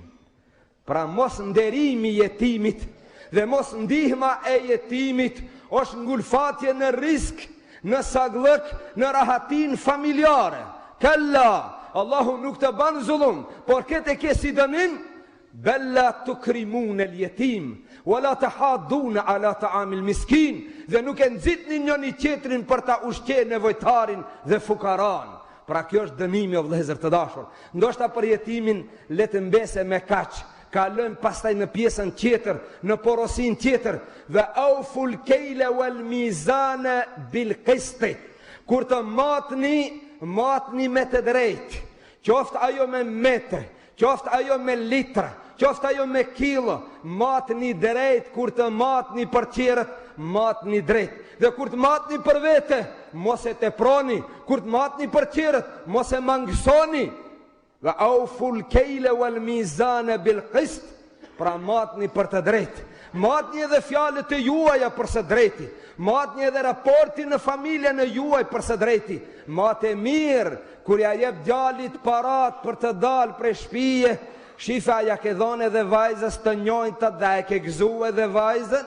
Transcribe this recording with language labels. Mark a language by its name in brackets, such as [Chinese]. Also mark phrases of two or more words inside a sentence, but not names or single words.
[Albanian] Pra mos nderimi jetimit dhe mos ndihma e jetimit është ngulfatje në risk, në saglëk, në rahatin familjare. kalla, Allahu nuk të ban zullum, por këtë e ke si dënim, [Arabic] بل تكرمون اليتيم, ولا تحاضون على طعام المسكين, [Albanian] dhe nuk e nxitni njëri tjetrin për ta ushqyer nevojtarin dhe fukaran. Pra kjo është dënimi o vëllezër të dashur. Ndoshta për jetimin le të mbese me kaq, kalojmë pastaj në pjesën tjetër, në porosin tjetër, dhe [Arabic] أوفوا الكيل والميزان بالقسط. [Albanian] Kur të matni me të drejtë, qoftë ajo me metre, qoftë ajo me litra, qoftë ajo me kilo, matni drejt. Kur të matni për tjerët, matni drejt. Dhe kur të matni për vete, mos e teproni. Kur të matni për tjerët, mos e mangësoni. [Arabic] وأوفوا الكيل والميزان بالقسط. [Albanian] Pra matni për të drejt. Matni edhe fjalët e juaja për së drejti. Matni edhe raportin në familjen e juaj për së drejti. Matë e mirë, kur ja jep djalit parat për të dalë prej shtëpie, shifa ja ke dhënë edhe vajzës të njëjtat dhe e ke gëzuar edhe vajzën.